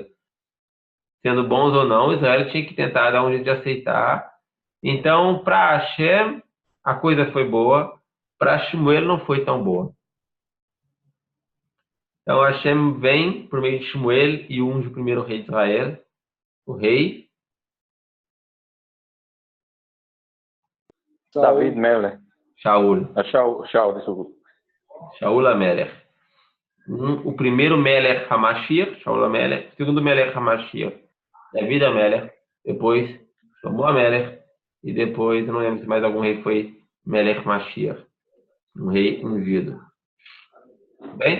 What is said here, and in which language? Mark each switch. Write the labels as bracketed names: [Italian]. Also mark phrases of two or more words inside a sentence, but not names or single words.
[Portuguese] Sendo bons ou não, Israel tinha que tentar dar um jeito de aceitar. Então, para Hashem, a coisa foi boa, para Shmuel não foi tão boa. Então, Hashem vem por meio de Shmuel e unge o primeiro rei de Israel, o rei David Melech. Shaul. Shaul, desculpa. Shaul HaMelech. O primeiro [Hebrew] מלך המשיח, [Portuguese] Shaul HaMelech. O segundo [Hebrew] מלך המשיח, [Portuguese] David HaMelech. Depois, Shlomo HaMelech. E depois, eu não lembro se mais algum rei foi [Hebrew] מלך משיח. [Portuguese] Um rei ungido. Bem?